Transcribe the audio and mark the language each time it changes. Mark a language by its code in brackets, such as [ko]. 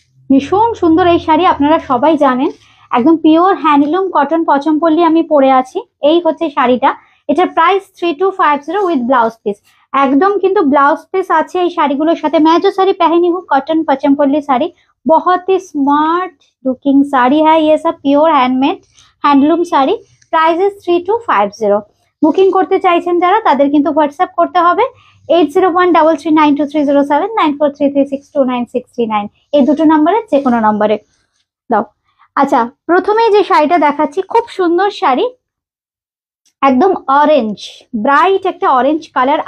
[bn] ভীষণ সুন্দর এই শাড়ি, আপনারা সবাই জানেন, একদম পিওর হ্যান্ডলুম কটন পচমপল্লী আমি পরে আছি। এই হচ্ছে শাড়িটা, এটার প্রাইস 3250 উইথ ব্লাউজ পিস। একদম কিন্তু ব্লাউজ পিস আছে এই শাড়িগুলোর সাথে। [hi] मैं जो साड़ी पहनी हूँ कॉटन पचमपल्ली साड़ी, बहुत ही स्मार्ट लुकिंग साड़ी है। ये सब pure handmade handloom sari. [en] Price is 3250। [bn] Booking করতে চাইছেন যারা, তাদের কিন্তু হোয়াটসঅ্যাপ করতে হবে 8013392307, 9433629639, এই দুটো নাম্বারে যে কোনো নাম্বারে দাও। আচ্ছা, প্রথমেই যে শাড়িটা দেখাচ্ছি, খুব সুন্দর শাড়ি, একদম অরেঞ্জ, ব্রাইট একটা অরেঞ্জ কালার।